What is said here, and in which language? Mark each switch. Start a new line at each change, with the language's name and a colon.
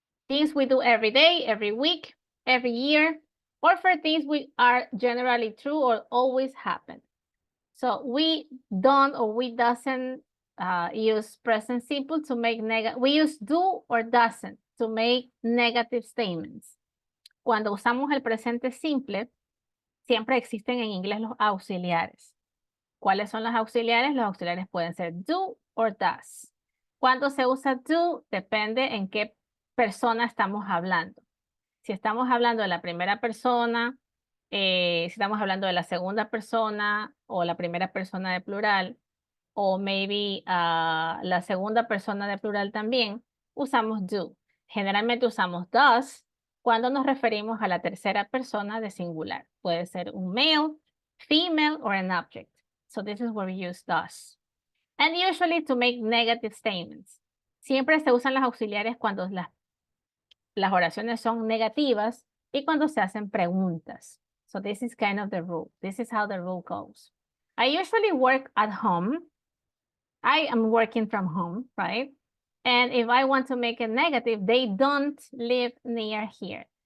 English: Things we do every day, every week, every year, or for things we are generally true or always happen. So we don't or we doesn't use present simple to make negative. We use do or doesn't to make negative statements.
Spanish: Cuando usamos el presente simple, siempre existen en inglés los auxiliares. ¿Cuáles son los auxiliares? Los auxiliares pueden ser do or does. Cuando se usa do, depende en qué persona estamos hablando. Si estamos hablando de la primera persona, si estamos hablando de la segunda persona o la primera persona de plural, o
English: maybe
Spanish: la segunda persona de plural también, usamos do. Generalmente usamos does cuando nos referimos a la tercera persona de singular. Puede ser un
English: male, female, or an object. So this is where we use does. And usually to make negative statements. Siempre se usan las auxiliares cuando las oraciones son negativas y cuando se hacen preguntas. So this is kind of the rule. This is how the rule goes. I usually work at home. I am working from home, right? And if I want to make it negative, they don't live near here.